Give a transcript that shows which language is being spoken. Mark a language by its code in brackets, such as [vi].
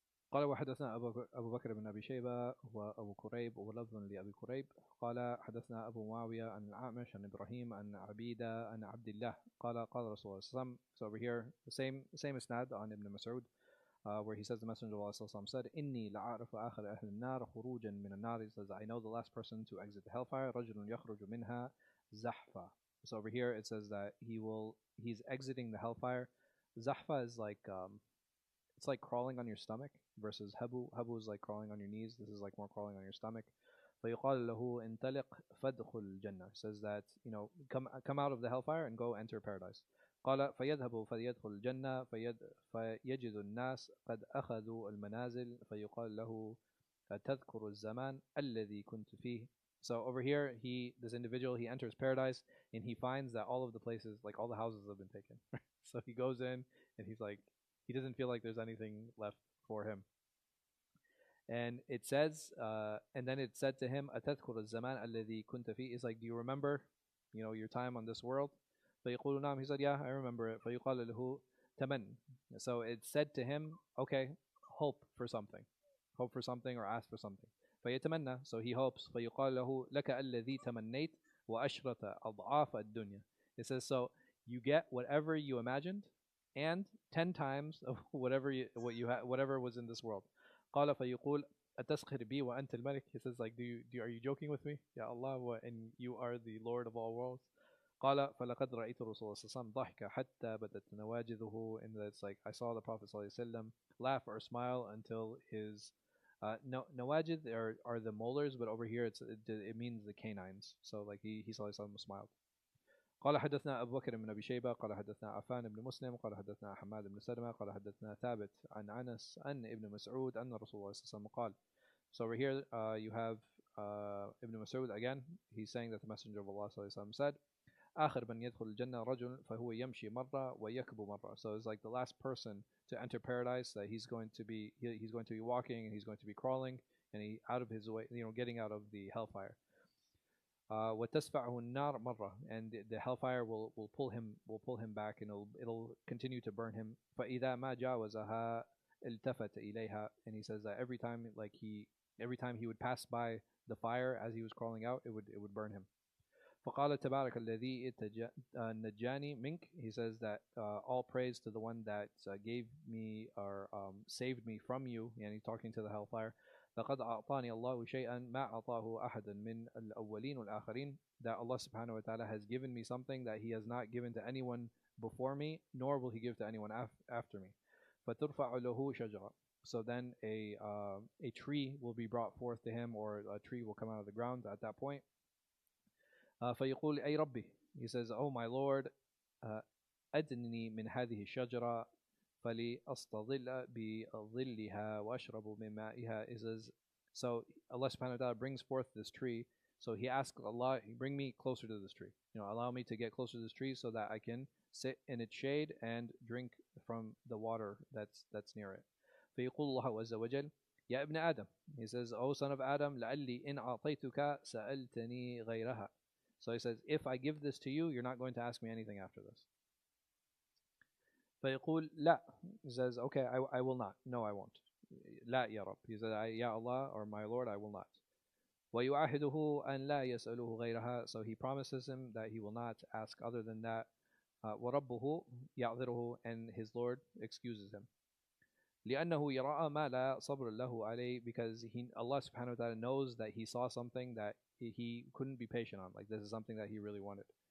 [ar] قال وحدثنا أبو بكر بن أبي شيبة وأبو كريب ولفظ لأبي كريب قال حدثنا أبو معاوية عن الأعمش عن إبراهيم عن عبيدة عن عبد الله قال قال رسول الله صلى الله عليه وسلم. [en] So over here the same isnad on Ibn Mas'ud, where he says the Messenger of Allah صلى الله عليه وسلم said [ar] إني لأعرف آخر أهل النار خروجا من النار. [en] He says I know the last person to exit the hellfire [ar] رجل يخرج منها زحفا. [en] So over here it says that he's exiting the hellfire. Zahfa is like it's like crawling on your stomach versus habu. Habu is like crawling on your knees. This is like more crawling on your stomach. [ar] فيقال له انطلق فادخل الجنة. [en] Says that, you know, come out of the hellfire and go enter paradise. [ar] قال فيذهب فيدخل الجنة فيجد الناس قد أخذوا المنازل فيقال له تذكر الزمان الذي كنت فيه. [en] So over here, this individual, he enters paradise and he finds that all of the places, like all the houses have been taken. So he goes in and he's like, he doesn't feel like there's anything left for him. And it says, and then it said to him, [ar] أتذكر الزمان الذي كنت فيه. [en] It's like, do you remember, you know, your time on this world? [ar] فيقول نعم. [en] He said, yeah, I remember it. [ar] فيقال له تمن. [en] So it said to him, okay, hope for something or ask for something. [ar] فيتمنى, [en] so he hopes. [ar] فيقال له لك الذي تمنيت وأشرة أضعاف الدنيا. [en] It says, so you get whatever you imagined and 10 times of whatever was in this world. [ar] قال فيقول أتسخر بي وأنت الملك. [en] He says, like, are you joking with me? Ya Allah, and you are the Lord of all worlds. [ar] قال فلقد رأيت رسول الله صلى الله عليه وسلم ضحك حتى بدت نواجذه. [en] And it's like, I saw the Prophet صلى الله عليه وسلم laugh or smile until his nawajid are the molars, but over here it means the canines. So like he صلى الله عليه وسلم smiled. [ar] قال حدثنا أبو بكر بن أبي شيبة قال حدثنا عفان بن مسلم قال حدثنا حماد بن سلمة قال حدثنا ثابت عن أنس أن ابن مسعود أن رسول الله صلى الله عليه وسلم قال. [en] So over here you have Ibn Mas'ud again. He's saying that the Messenger of Allah صلى الله عليه وسلم said آخر من يدخل الجنة رجل فهو يمشي مرة ويكبو مرة. So it's like the last person to enter paradise, that he's going to be walking and he's going to be crawling and he out of his way, you know, getting out of the hellfire. [ar] وتسفعه النار مرة, [en] and the hellfire will pull him back and it'll continue to burn him. [ar] فإذا ما جاوزها التفت إليها. [en] And he says that every time he would pass by the fire as he was crawling out, it would burn him. [ar] فقال تبارك الذي نجاني منك. [en] He says that all praise to the one that gave me or saved me from you, and he's talking to the hellfire. [ar] لقد أعطاني الله شيئا ما أعطاه أحدا من الأولين والآخرين. [en] That Allah subhanahu wa ta'ala has given me something that he has not given to anyone before me, nor will he give to anyone after me. [ar] فترفع له شجرة. [en] So then a tree will be brought forth to him, or a tree will come out of the ground at that point. [ar] فيقول أي ربي. [en] He says, oh my Lord, [ar] أدنني من هذه الشجرة فلأستظل بظلها وأشرب من مائها. [en] He says, so Allah subhanahu wa ta'ala brings forth this tree. So he asks Allah, bring me closer to this tree. You know, allow me to get closer to this tree so that I can sit in its shade and drink from the water that's near it. [ar] فيقول الله عز وجل يا ابن آدم. [en] He says, oh son of Adam, [ar] لعلي إن أعطيتك سألتني غيرها. [en] So he says, if I give this to you, you're not going to ask me anything after this. [ar] فيقول لا. [en] He says, okay, I will not. No, I won't. [ar] لا يا رب. [en] He says, Ya Allah, or my Lord, I will not. [ar] ويعاهده أن لا يسأله غيرها. [en] So he promises him that he will not ask other than that. [ar] وربه يعذره, [en] and his Lord excuses him. [ar] لأنه يرى ما لا صبر له عليه, [en] because Allah subhanahu wa ta'ala knows that he saw something that he couldn't be patient on. Like, this is something that he really wanted.